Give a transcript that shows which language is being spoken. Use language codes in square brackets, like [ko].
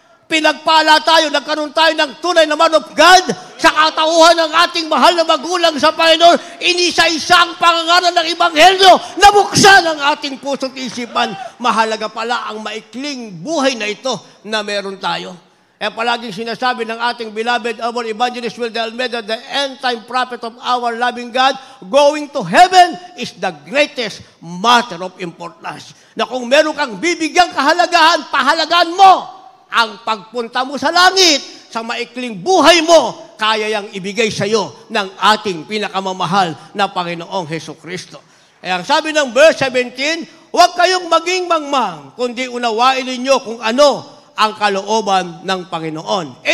[tl] Pinagpala tayo, nagkaroon tayo ng tunay na man of God sa katauhan ng ating mahal na magulang sa Panginoon. Inisa-isa ang pangangaral ng Ebanghelyo na buksan ang ating puso't isipan. Mahalaga pala ang maikling buhay na ito na meron tayo. Palaging sinasabi ng ating [en] beloved our evangelist Will de Almeida, the end-time prophet of our loving God, going to heaven is the greatest matter of importance. [tl] Na kung meron kang bibigyang kahalagahan, pahalagaan mo ang pagpunta mo sa langit, sa maikling buhay mo, kaya yang ibigay sa iyo ng ating pinakamamahal na Panginoong Jesucristo. Ang sabi ng verse 17, huwag kayong maging mangmang, kundi unawain ninyo kung ano ang kalooban ng Panginoon.